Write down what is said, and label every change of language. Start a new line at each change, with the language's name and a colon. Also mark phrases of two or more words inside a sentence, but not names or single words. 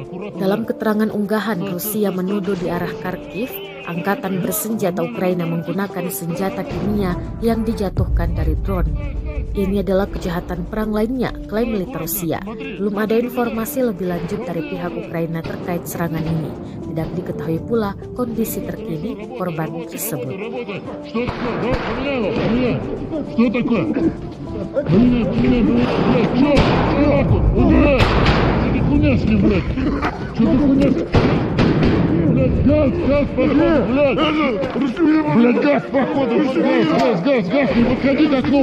Indonesian: Dalam keterangan unggahan, Rusia menuduh di arah Kharkiv, angkatan bersenjata Ukraina menggunakan senjata kimia yang dijatuhkan dari drone. Ini adalah kejahatan perang lainnya, klaim militer Rusia. Belum ada informasi lebih lanjut dari pihak Ukraina terkait serangan ini. Tidak diketahui pula kondisi terkini korban tersebut.
Russian: Блядь, газ, походу, газ, не подходи к окну.